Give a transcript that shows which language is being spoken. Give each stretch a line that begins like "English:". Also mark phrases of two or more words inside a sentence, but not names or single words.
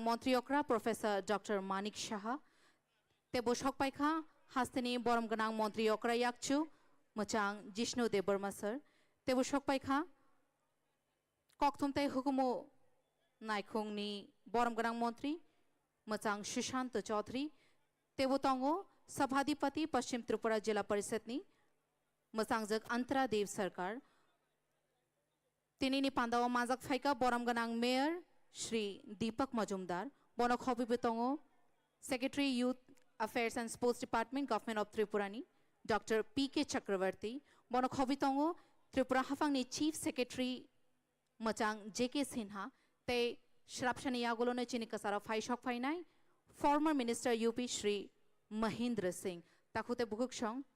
Kok Borok: মন্ত্রী অকরা প্রফেসর ডক্টর মানিক সাহা তেবো শক পাইখা হাস্তেনি বরম গনাং মন্ত্রী অকরা ইয়াকচু মোচাং জিষ্ণু দেববর্মা স্যার তেবো শক পাইখা ককথুমতাই হুকুমো নাইখুংনি বরম গনাং মন্ত্রী মোচাং সুশান্ত চৌধুরী तेबो तंगो सभाधिपति पश्चिम त्रिपुरा जिला परिषदनी मोजांजक अंतरा देव सरकार तिनी पांदाव माजक फाइका बरम गनांग मेयर श्री दीपक मजुमदार बनक हबिबे तंगो
English: Secretary Youth Affairs and Sports Department Government of
Kok Borok: त्रिपुरानी डॉक्टर पीके चक्रवर्ती बनक हबि तंगो त्रिपुरा हाफांगनी
English: Chief Secretary
Kok Borok: मोचांग जेके सिन्हा ते श्रापशानी यागोलोने चिनी कसारा फाइशक फाइनाई
English: Former Minister
Kok Borok: यूपी श्री महेंद्र सिंह ताकुते बुकुक्षों